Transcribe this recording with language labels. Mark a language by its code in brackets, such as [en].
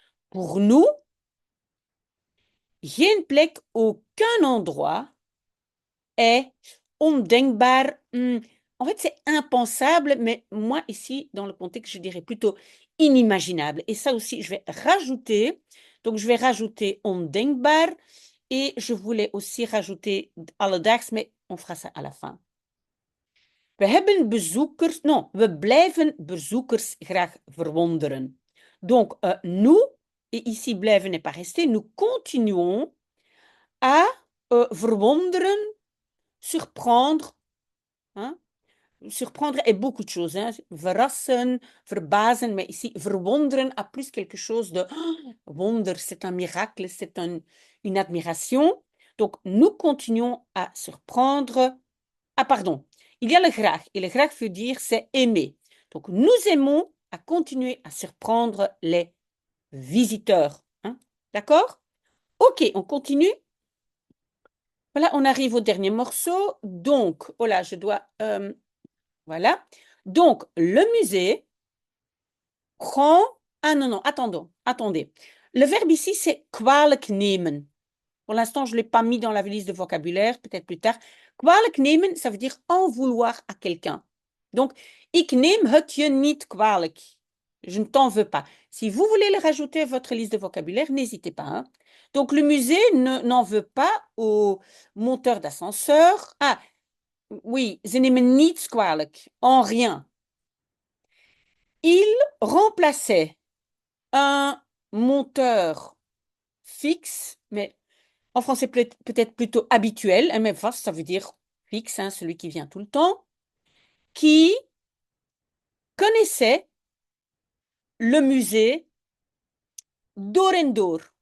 [fr] Pour nous, [nl] geen plek, [fr] aucun endroit est ondenkbaar. En fait, c'est impensable, mais moi, ici, dans le contexte, je dirais plutôt inimaginable. Et ça aussi, je vais rajouter. Donc, je vais rajouter ondenkbaar. Et je voulais aussi rajouter alledaags, mais on fera ça à la fin. [nl] We hebben bezoekers, [fr] non, [nl] we blijven bezoekers graag verwonderen. [fr] Donc, nous, et ici blijven n'est pas resté, nous continuons à verwonderen, surprendre, hein? Surprendre est beaucoup de choses. Hein? [nl] Verrassen, verbazen, [fr] mais ici, verwonderen a plus quelque chose de wonder, c'est un miracle, c'est une admiration. Donc, nous continuons à surprendre. Ah, pardon, il y a le graag. Et le graag veut dire c'est aimer. Donc, nous aimons à continuer à surprendre les visiteurs. Hein? D'accord? Ok, on continue. Voilà, on arrive au dernier morceau. Donc, oh là, je dois... voilà. Donc, le musée prend... Ah non, non, attendez. Le verbe ici, c'est kwalijk nemen. Pour l'instant, je ne l'ai pas mis dans la liste de vocabulaire, peut-être plus tard. Kwalijk nemen, ça veut dire en vouloir à quelqu'un. [nl] Donc, ik neem het je niet kwalijk. [fr] Je ne t'en veux pas. Si vous voulez le rajouter à votre liste de vocabulaire, n'hésitez pas. Hein. Donc, le musée n'en veut pas aux monteurs d'ascenseur. Ah, oui, [nl] ze nemen niets kwalijk. [fr] En rien. Il remplaçait un monteur fixe, mais en français peut-être plutôt habituel, mais vast, ça veut dire fixe, hein, celui qui vient tout le temps, qui connaissait le musée d'Orendor.